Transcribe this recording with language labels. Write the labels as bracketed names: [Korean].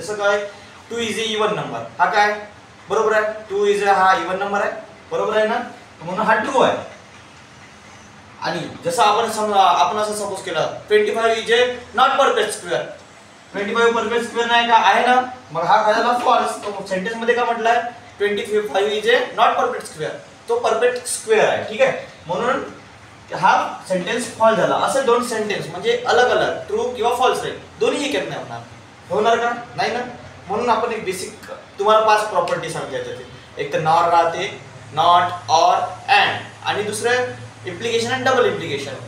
[Marathi] जसं काय [English] 2 is a even number. [Marathi] हा काय बरोबर आहे? 2 इज अ हा इवन नंबर आहे, बरोबर आहे ना, म्हणून हा ट्रू आहे. आणि जसं आपण असं सपोज केलं [English] 25 is a not perfect square. [Marathi] 25 perfect square नाही का आहे ना, मग हा काय झाला? फॉल्स. तो सेंटेन्स मध्ये काय म्हटलंय? [English] 25 is a not perfect square. [Marathi] तो परफेक्ट स्क्वेअर आहे, ठीक आहे, म्हणून हा सेंटेन्स फॉल्स झाला. असे दोन सेंटेन्स म्हणजे अलग अलग ट्रू किंवा फॉल्स राहील. दोन्ही एक नाही होणार का? नाही ना. म्हणून आपण एक बेसिक तुम्हाला 5 प्रॉपर्टी सांगायच्या. एक तर नॉर राहते, नॉट, ऑर, अँड, आणि दुसरं इम्प्लिकेशन आणि डबल इम्प्लिकेशन.